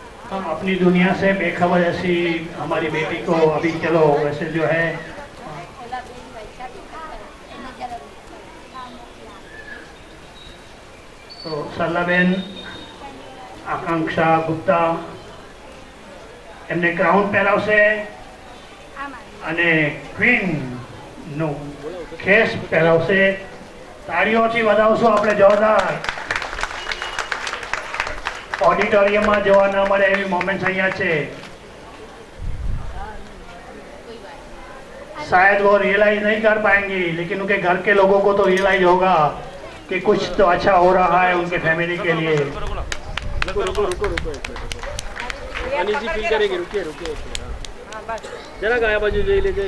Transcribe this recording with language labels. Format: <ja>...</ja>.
<hi>हम अपनी दुनिया से बेखबर ऐसी हमारी बेटी को अभी चलो वैसे जो है तो सरलाबेन आकांक्षा गुप्ता</hi> <gu>એમને ક્રાઉન પહેરાવશે અને ક્વીનનું ખેસ પહેરાવશે. તાળીઓથી વધાવશું આપણે જોરદાર.</gu> <hi>ऑडिटोरियम में जवा न</hi> <gu>મળે એવી મોમેન્ટ્સ અહીંયા છે.</gu> <hi>शायद वो रियलाइज नहीं कर पाएंगी लेकिन उनके घर के लोगों को तो रियलाइज होगा कि कुछ तो अच्छा हो रहा है उनके फैमिली के लिए. अनिजी फील करेंगे. रुकिए रुकिए जरा गाया बाजू ले लीजिए.</hi>